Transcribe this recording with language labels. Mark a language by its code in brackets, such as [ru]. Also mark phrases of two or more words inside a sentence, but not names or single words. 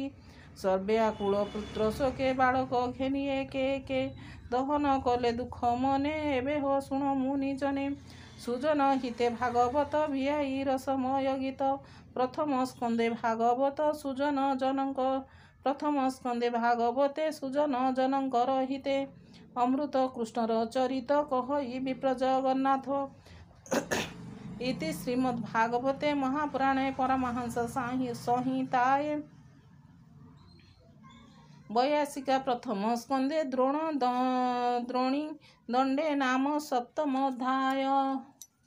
[or] ସର୍ବେ ଆକୁଳ ପୁତ୍ର ଶୋକେ ବାଳକ ଘେନି ଏକେ। ଦହନ କଲେ ଦୁଃଖ ମନେ ଏବେ ହୋ ଶୁଣ ମୁନି ଜନେ। ସୁଜନ ହିତେ ଭାଗବତ ଭିଆଇ ରସମୟ ଗୀତ। ପ୍ରଥମ ସ୍କନ୍ଧେ ଭାଗବତ ସୁଜନ ଜନଙ୍କ ପ୍ରଥମ ସ୍କନ୍ଧେ ଭାଗବତେ ସୁଜନ ଜନକର ହିତେ ଅମୃତ କୃଷ୍ଣର ଚରିତ କହଇ ବିପ୍ର ଜଗନ୍ନାଥ [sa] इति श्रीमद्भागवते महापुराणे परमहंस संहिताये वैयासिका प्रथम स्कंदे द्रोणी दंडे नाम सप्तमोऽध्याय।